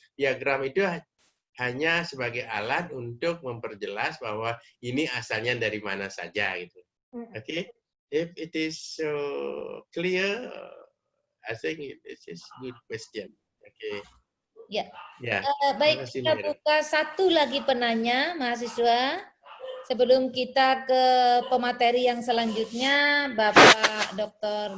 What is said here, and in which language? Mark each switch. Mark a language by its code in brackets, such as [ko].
[id] Diagram itu hanya sebagai alat untuk memperjelas bahwa ini asalnya dari mana saja, gitu. [en] Okay? If it is clear, I think this is good question. Okay. [id] Ya. Ya. Baik, kita buka satu lagi penanya, mahasiswa. Sebelum kita ke pemateri yang selanjutnya, Bapak Dr.